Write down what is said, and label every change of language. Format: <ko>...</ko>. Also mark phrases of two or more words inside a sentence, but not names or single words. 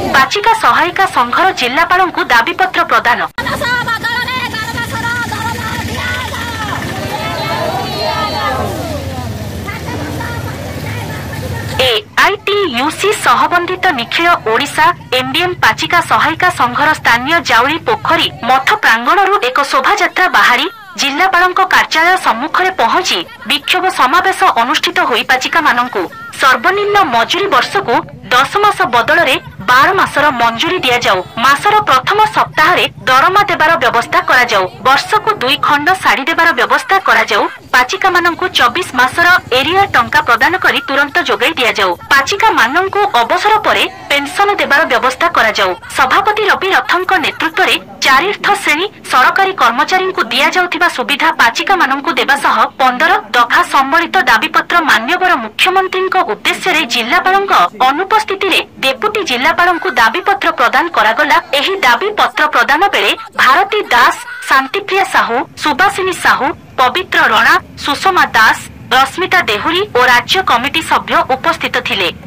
<or>ପାଚିକା ସହାୟିକା ସଂଘର ଜିଲ୍ଲାପାଳଙ୍କୁ ଦାବିପତ୍ର ପ୍ରଦାନ। AITUC ସହବନ୍ଧିତ ନିଖିଳ ଓଡ଼ିଶା ଏମଡିଏମ ପାଚିକା ସହାୟିକା ସଂଘର ସ୍ଥାନୀୟ ଜାଉଳି ପୋଖରୀ ମଠ ପ୍ରାଙ୍ଗଣରୁ ଏକ ଶୋଭାଯାତ୍ରା ବାହାରି ଜିଲ୍ଲାପାଳଙ୍କ କାର୍ଯ୍ୟାଳୟ ସମ୍ମୁଖରେ ପହଞ୍ଚି ବିକ୍ଷୋଭ ସମାବେଶ ଅନୁଷ୍ଠିତ ହୋଇ ପାଚିକା ମାନଙ୍କୁ ସର୍ବନିମ୍ନ ମଜୁରୀ ବର୍ଷକୁ 10 ମାସ ବଦଳରେ 12 ମାସର ମଞ୍ଜୁରୀ ଦିଆ ଯାଉ। ମାସର ପ୍ରଥମ ସପ୍ତାହ ରେ ଦରମା ଦେବାର ବ୍ୟବସ୍ଥା କରା ଯାଉ। ବର୍ଷକୁ 2 ଖଣ୍ଡ ଶାଢ଼ୀ ଦେବାର ବ୍ୟବସ୍ଥା କରା ଯାଉ। ପାଚିକା ମାନଙ୍କୁ 24 ମାସର ଏରିଅର ଟଙ୍କା ପ୍ରଦାନ କରି ତୁରନ୍ତ ଯୋଗାଇ ଦିଆ ଯାଉ। ପାଚିକା ମାନଙ୍କୁ ଅବସର ପରେ ପେନସନ ଦେବାର ବ୍ୟବସ୍ଥା କରା ଯାଉ। ସଭାପତି ରବି ରଥଙ୍କ ନେତୃତ୍ୱ ରେ ଚତୁର୍ଥ ଶ୍ରେଣୀ ସରକାରୀ କର୍ମଚାରୀ କୁ ଦିଆ ଯାଉଥିବା ସୁବିଧା ପାଚିକା ମାନଙ୍କୁ ଦେବା ସହ 15 ଦଫା ସମ୍ବଳିତ ଦାବିପତ୍ର ମାନ୍ୟବର ମୁଖ୍ୟମନ୍ତ୍ରୀ ଉଦ୍ଦେଶ୍ୟ ରେ ଜିଲ୍ଲାପାଳଙ୍କ ଅନୁପସ୍ଥିତି ରେ ଡେପୁଟି ଜିଲ୍ଲାପାଳଙ୍କୁ ଦାବିପତ୍ର ପ୍ରଦାନ କରାଗଲା। ଏହି ଦାବିପତ୍ର ପ୍ରଦାନ ବେଳେ ଭାରତୀ ଦାସ, ଶାନ୍ତିପ୍ରିୟା ସାହୁ, ସୁଭାଷିଣୀ ସାହୁ, ପବିତ୍ର ରଣା, ସୁଷମା ଦାସ, ରଶ୍ମିତା ଦେହୁରୀ ଓ ରାଜ୍ୟ କମିଟି ସଭ୍ୟ ଉପସ୍ଥିତ ଥିଲେ।</or>